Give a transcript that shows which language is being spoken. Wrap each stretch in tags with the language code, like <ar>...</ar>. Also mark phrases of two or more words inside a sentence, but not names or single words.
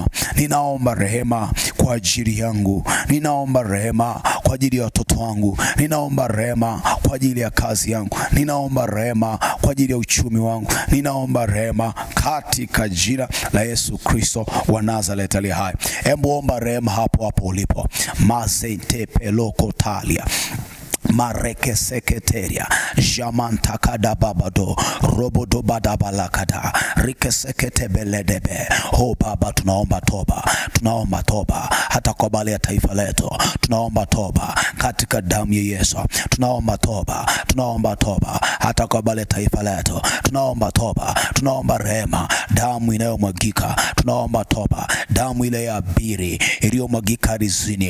<sw>Ninaomba rehema kwa ajili yangu. Ninaomba rehema kwa ajili ya watoto wangu. Ninaomba rehema kwa ajili ya kazi yangu. Ninaomba rehema kwa ajili ya uchumi wangu. Ninaomba rehema katika jina la Yesu Kristo wa Nazareth aliye hai. Hebu omba rehema hapo hapo ulipo. Mazete peloko talia mareke seketeria jamanta kada babado robodo badabalakada rike sekete beledebe. Baba tunaomba toba. Tunaomba toba hata kwa bali ya taifa letu. Tunaomba toba katika damu ya Yesu. Tunaomba toba. Tunaomba toba hata kwa bali ya taifa letu. Tunaomba toba. Tunaomba rehema, damu inayomwagika. Tunaomba toba, damu ile ya Abiri iliyomwagika ardhini.</sw>